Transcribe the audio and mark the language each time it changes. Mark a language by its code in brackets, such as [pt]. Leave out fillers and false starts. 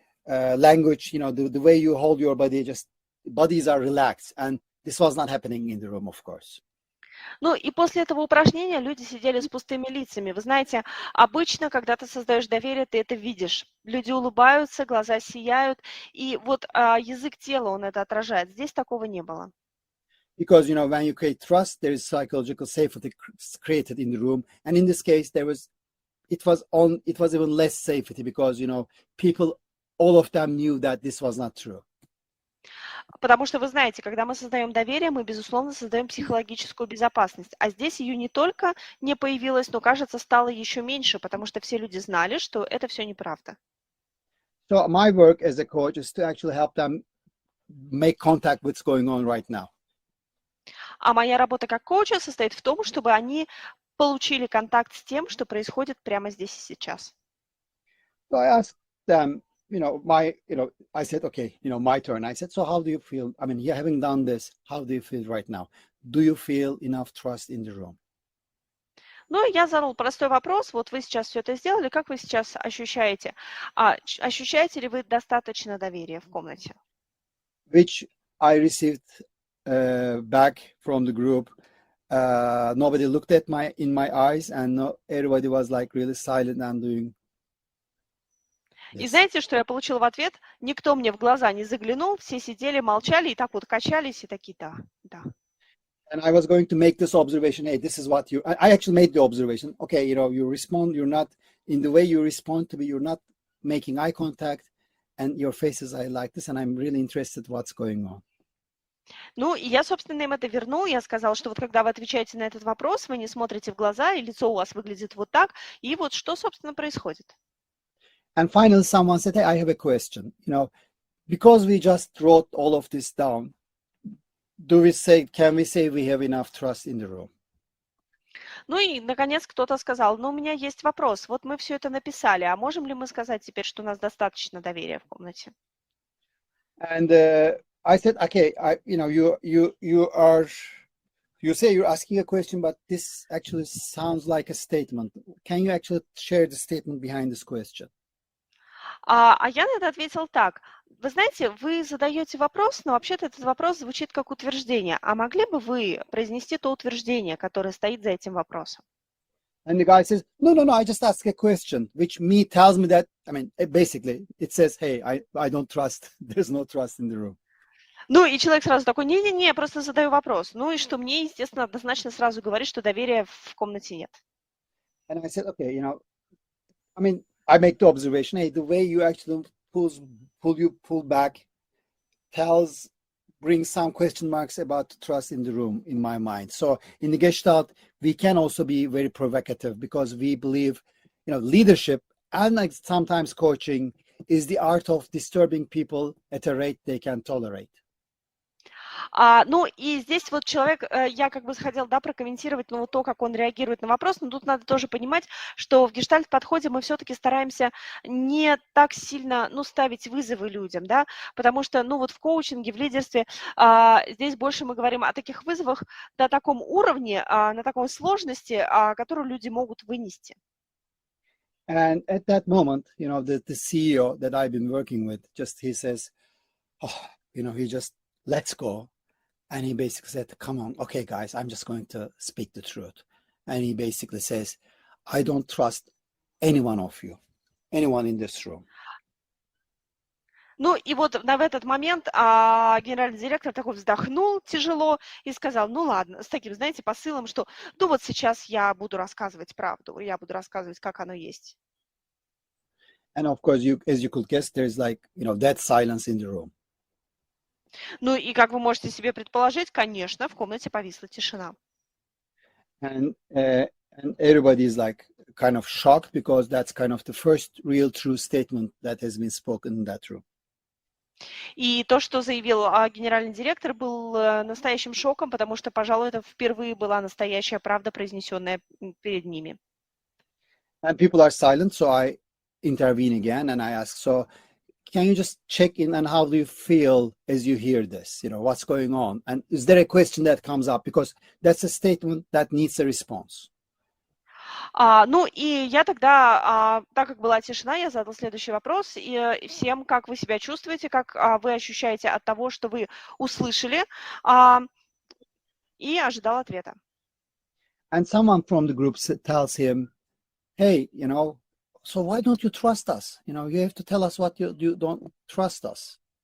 [en] language, the way you hold your body, just bodies are relaxed. And this was not happening in the room, of course. [ru] Ну и после этого упражнения люди сидели с пустыми лицами. Вы знаете, обычно, когда ты создаешь доверие, ты это видишь. Люди улыбаются, глаза сияют, и вот язык тела, он это отражает. Здесь такого не было. [en] Because, when you create trust, there is psychological safety created in the room. And in this case, it was even less safety because, people, all of them knew that this was not true. [ru] Потому что, вы знаете, когда мы создаем доверие, мы, безусловно, создаем психологическую безопасность. А здесь ее не только не появилось, но, кажется, стало еще меньше, потому что все люди знали, что это все неправда. [en] So my work as a coach is to actually help them make contact with what's going on right now. [ru] А моя работа как коуча состоит в том, чтобы они получили контакт с тем, что происходит прямо здесь и сейчас. [en] So I asked them, I said, okay, my turn. I said, so how do you feel? I mean, having done this, how do you feel right now? Do you feel enough trust in the room? [ru] Ну, я задал простой вопрос. Вот вы сейчас все это сделали, как вы сейчас ощущаете? Ощущаете ли вы достаточно доверия в комнате? [en] Which I received back from the group. Nobody looked at in my eyes, and everybody was like really silent and doing. [ru] И знаете, что я получила в ответ? Никто мне в глаза не заглянул, все сидели, молчали и так вот качались и такие, да. [en] And I was going to make this observation. Hey, this is what I actually made the observation. Okay, you respond. You're not in the way you respond to me. You're not making eye contact, and your faces are like this. And I'm really interested what's going on. [ru] Ну, и я, собственно, им это вернул. Я сказала, что вот когда вы отвечаете на этот вопрос, вы не смотрите в глаза, и лицо у вас выглядит вот так. И вот что, собственно, происходит. [en] And finally, someone said, hey, I have a question. Because we just wrote all of this down, can we say we have enough trust in the room? [ru] Ну и, наконец, кто-то сказал, у меня есть вопрос. Вот мы все это написали, а можем ли мы сказать теперь, что у нас достаточно доверия в комнате? [en] And I said, okay, you say you're asking a question, but this actually sounds like a statement. Can you actually share the statement behind this question? [ru] А я на это ответил так. Вы знаете, вы задаете вопрос, но вообще-то этот вопрос звучит как утверждение. А могли бы вы произнести то утверждение, которое стоит за этим вопросом? [en] And the guy says, no, I just asked a question, which tells me that, basically, it says, hey, I don't trust, there's no trust in the room. [ru] Ну, и человек сразу такой, не-не-не, я просто задаю вопрос. Ну, и что мне, естественно, однозначно сразу говорит, что доверия в комнате нет. [en] And I said, okay, I make the observation, hey, the way you actually pull back brings some question marks about trust in the room in my mind. So in the Gestalt, we can also be very provocative because we believe, leadership and like sometimes coaching is the art of disturbing people at a rate they can tolerate. [ru] Ну, и здесь вот человек, я как бы хотела, прокомментировать, то, как он реагирует на вопрос, но тут надо тоже понимать, что в гештальт-подходе мы все-таки стараемся не так сильно, ставить вызовы людям, да, потому что, вот в коучинге, в лидерстве, здесь больше мы говорим о таких вызовах на таком уровне, на такой сложности, которую люди могут вынести. [en] And at that moment, the CEO that I've been working with, he says, he just lets go. And he basically said, come on, okay, guys, I'm just going to speak the truth. And he basically says, I don't trust any one of you, anyone in this room. [ru] Ну, и вот в этот момент генеральный директор такой вздохнул тяжело и сказал, ладно, с таким, знаете, посылом, что, вот сейчас я буду рассказывать правду, я буду рассказывать, как оно есть. [en] And of course, as you could guess, there's dead silence in the room. [ru] Ну, и как вы можете себе предположить, конечно, в комнате повисла тишина. [en] And everybody is kind of shocked because that's kind of the first real true statement that has been spoken in that room. [ru] И то, что заявил генеральный директор, был настоящим шоком, потому что, пожалуй, это впервые была настоящая правда, произнесенная перед ними. [en] And people are silent, so I intervene again and I ask, so can you just check in and how do you feel as you hear this? What's going on? And is there a question that comes up? Because that's a statement that needs a response. [ru] Ну и я тогда, так как была тишина, я задала следующий вопрос. И всем, как вы себя чувствуете, как вы ощущаете от того, что вы услышали, и ожидал ответа. [en] And someone from the group tells him, hey, so why don't you trust us? You have to tell us what you don't trust us.